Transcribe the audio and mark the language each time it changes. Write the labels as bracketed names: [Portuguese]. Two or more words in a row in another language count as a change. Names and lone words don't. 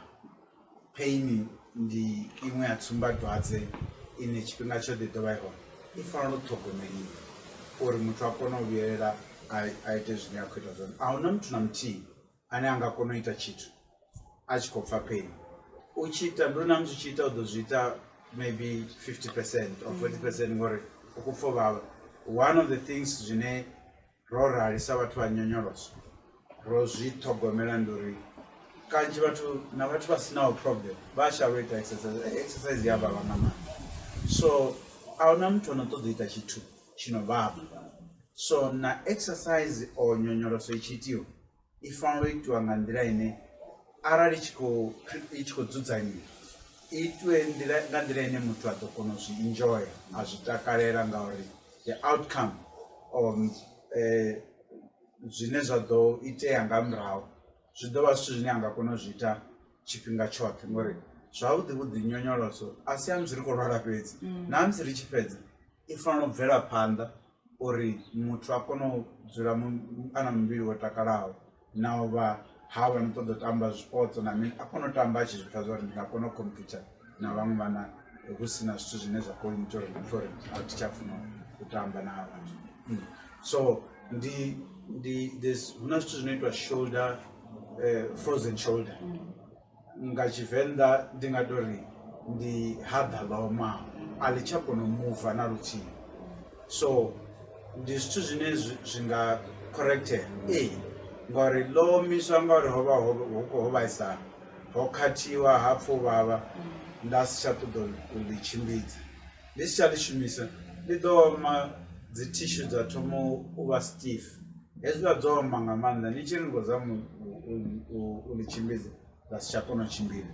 [Venda] Pain ndi iṅwe ya tsumbadwadze ine tshifhinga tshoṱhe ḓo vha i hone i fanela u ṱhogomeliwa uri muthu a kone u vhuyelela a ite zwine a khou ita zwone. A huna muthu na muthihi ane a nga kona u ita tshithu a tshi khou pfha pain. U tshi ita ndi na musi u tshi ita u ḓo zwi ita [English] maybe 50% or 40% [Venda] ngori u khou pfha u vhavha. [English] One of the things [Venda] zwine ro rali sa vhathu vha nyonyoloso ro zwi ṱhogomela ndi uri kanzhi vhathu vha sinaho problem vha shavha ita exercise ya vhavha nga maanḓa, so a huna muthu ono ṱoḓa ita tshithu tshino vhavha. So na exercise o nyonyoloso i tshi itiwa i fanela u itiwa nga nḓila ine arali i tshi khou dzudzanyiwa itiwe nga nḓila ine muthu a ḓo kona u zwi enjoy a zwi takalela ngauri [English] the outcome of [Venda] zwine zwa ḓo itea nga murahu zwi ḓo vha zwithu zwine a nga kona u zwi ita tshifhinga tshoṱhe ngori zwavhuḓi nyonyoloso a si ya musi ri khou lwala fhedzi na musi ri tshi fhedza i fanela u bvela phanḓa uri muthu a kone u dzula a na muvhili wo takalaho na u vha havha no ṱoḓa u tamba zwipotso na mini a kone u tamba a tshi zwi pfha zwa uri ndi nga kona u computer na vhaṅwe vhana hu si na zwithu zwine zwa khou ita uri muthu uri a thi tsha funa u tamba na vhathu. So hu na zwittu zwino itwa [English] shoulder frozen shoulder [Venda] nga Tshivenḓa ndi nga tori ndi haḓa ḽa omaho a ḽi tsha kona u muva na luthihi. So ndi zwithu zwine zwi nga corrected ngori ḽo omiswa ngauri ho vha ho vhaisala ho khathiwa ha pfha u vhavha nda si tsha ṱoḓa u ḽi tshimbidza ndi si tsha ḽi shumisa ḽi ḓo oma dzi tissue dza thoma u vha stiff hezwiḽa dzo oma nga maanḓa ni tshi ri ngo zama u ḽi tshimbidza ḽa si tsha kona u tshimbila.